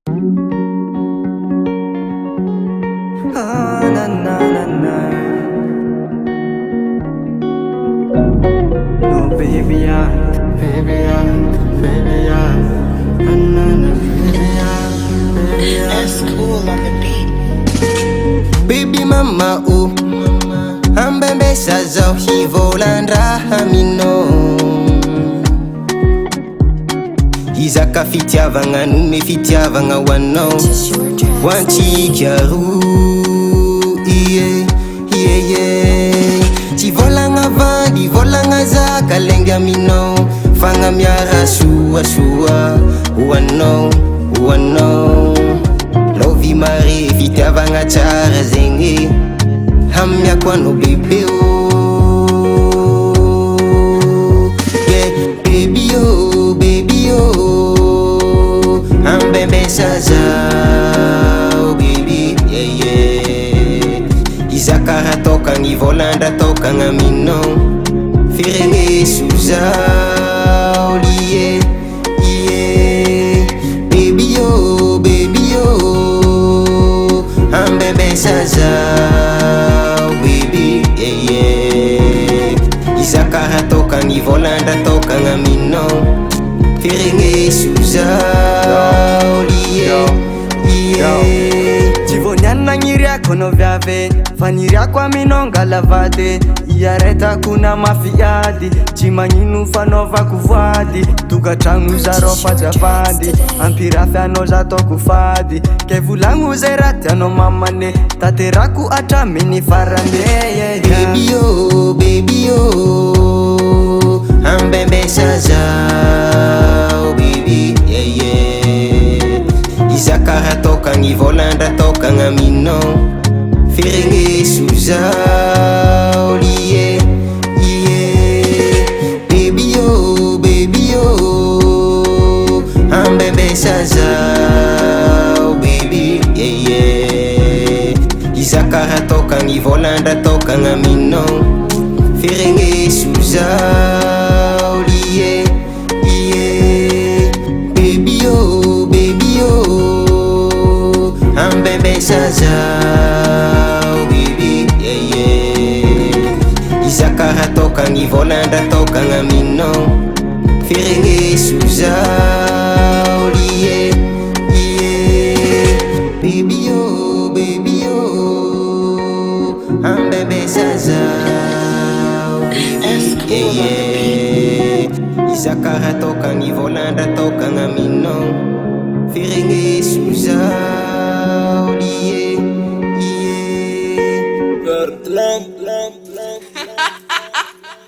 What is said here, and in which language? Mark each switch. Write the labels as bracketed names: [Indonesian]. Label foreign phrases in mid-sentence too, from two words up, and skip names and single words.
[English] Na na na na. No baby yeah, baby yeah, baby yeah. Na na na, baby yeah, baby yeah. That's cool on the beat. Baby mama oh, [Malagasy] ambembesa zao hivolandraha mino. Izaka fitiavagna nume fitiavagna hoanao hoantsikaroa ie ie. Tsy volagna vandy volagna zaka lainga aminao, fagnamiara soasoa hoanao hoanao. Lovy mare fitiavagna tsara zegny hamiako anao bebe oh. [English] Yeah, baby oh, baby oh, [Malagasy] ambembesa zao [English] baby yeah yeah. [Malagasy] Izakara tokagny volandra tokagna aminao, firegneso zao [English] lie yeah. Baby oh, baby oh, [Malagasy] ambembesa zao [English] baby yeah yeah. [Malagasy] Izakara tokagny volandra tokagna aminao, firegneso zao [English] lie yeah. [Malagasy] Tsy vao nianina gn'iriako anao viave, fa niriako aminao ngalavady. Iaretako na mafiady, tsy magnino fanaovako voady. Togatragno zarao fajavady, ampirafy anao zataoko fady. Ke volagno zay raha tianao mamane, taterako atraminy farane [English] yeah, yeah. Baby oh, baby oh, [Malagasy] ambembesa zao [English] baby yeah yeah. [Malagasy] Izakara tokagny volandra tokagna aminao, firegneso zao [English] lie yeah. Baby oh, baby oh, [Malagasy] ambembesa zao [English] baby yeah yeah. [Malagasy] Izakara tokagny volandra tokagna aminao, firegneso zao [English] lie yeah. Baby oh, baby oh, [Malagasy] ambembesa zao [English] baby yeah yeah. [Malagasy] Izakara tokagny volandra tokagna aminao, firegneso zao [English] lie yeah. Baby oh, baby oh, [Malagasy] ambembesa zao [English] baby yeah yeah. [Malagasy] Izakara tokagny volandra tokagna aminao, firegneso zao [English] lie yeah.